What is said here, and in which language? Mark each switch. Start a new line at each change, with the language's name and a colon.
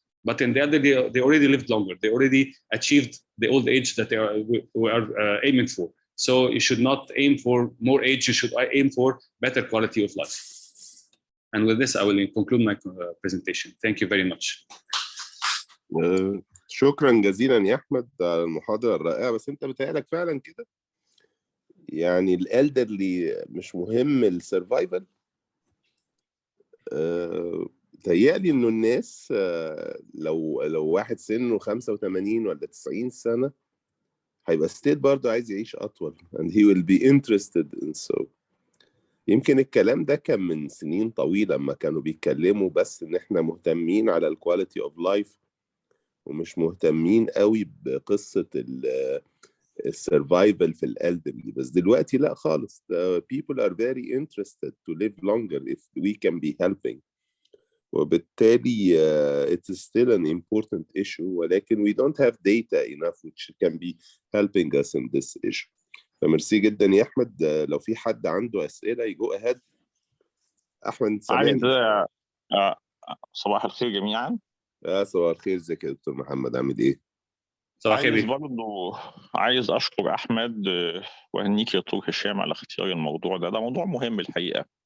English: But in the elderly, they already lived longer. They already achieved the old age that we are aiming for. So you should not aim for more age. You should aim for better quality of life. And with this, I will conclude my presentation. Thank you very much.
Arabic: شكرا جزيلا يا احمد على المحاضره الرائعه. بس انت بتهيألك فعلا كده يعني الالدرلي مش مهم السرفايفل؟ بتهيألي انه الناس لو واحد سنه 85 ولا 90 سنه هيبقى ستيل برضه عايز يعيش اطول
English: and he will be interested in so.
Arabic: يمكن الكلام ده كان من سنين طويله لما كانوا بيتكلموا بس ان احنا مهتمين على الكواليتي اوف لايف ومش مهتمين قوي بقصة السرفايفل في الالدرلي. بس دلوقتي لا خالص.
English: people are very interested to live longer if we can be helping. وبالتالي it is still an important issue ولكن we don't have data enough which can be helping us in this issue.
Arabic: فميرسي جدا يا أحمد. لو في حد عنده أسئلة يجو أهد. أحمد سامعني؟ صباح الخير جميعا. صباح الخير. ازيك يا دكتور محمد، عامل ايه؟ صباح الخير. برضه عايز اشكر احمد واهنيك يا دكتور هشام على اختيار الموضوع ده موضوع مهم الحقيقه